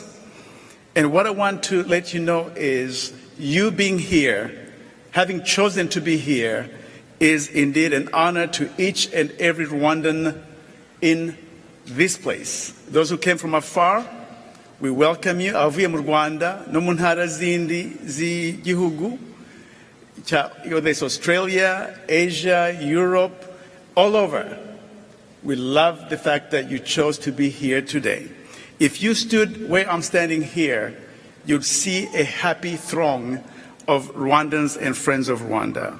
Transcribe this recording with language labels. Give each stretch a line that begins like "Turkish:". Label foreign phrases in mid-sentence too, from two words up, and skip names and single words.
English: And what I want to let you know is you being here, having chosen to be here, is indeed an honor to each and every Rwandan in this place. Those who came from afar, we welcome you.
Kinyarwanda: Avuye mu Rwanda no mu ntara zindi z'igihugu,
English: there's Australia, Asia, Europe, all over. We love the fact that you chose to be here today. If you stood where I'm standing here, you'd see a happy throng of Rwandans and friends of Rwanda.